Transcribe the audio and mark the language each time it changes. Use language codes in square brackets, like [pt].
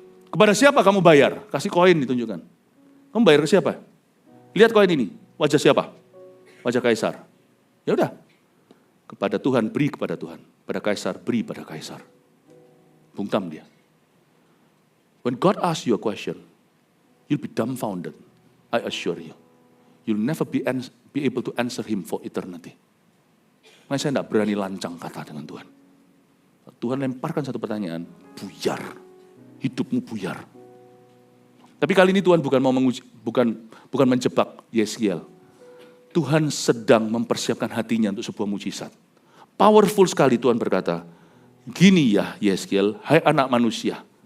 [id] Kepada siapa kamu bayar? Kasih koin ditunjukkan. Kamu bayar ke siapa? Lihat koin ini. Wajah siapa? Wajah Kaisar. Ya udah. Kepada Tuhan, beri kepada Tuhan. Pada Kaisar, beri pada Kaisar. Bungkam dia. [en] When God asks you a question, you'll be dumbfounded. I assure you. You'll never be able to answer him for eternity. [id] Makanya saya tidak berani lancang kata dengan Tuhan. Tuhan lemparkan satu pertanyaan, buyar. Hidupmu buyar. Tapi kali ini Tuhan bukan mau bukan menjebak Yeskiel. Tuhan sedang mempersiapkan hatinya untuk sebuah mujizat. Powerful sekali Tuhan berkata, gini ya Yeskiel, hai anak manusia.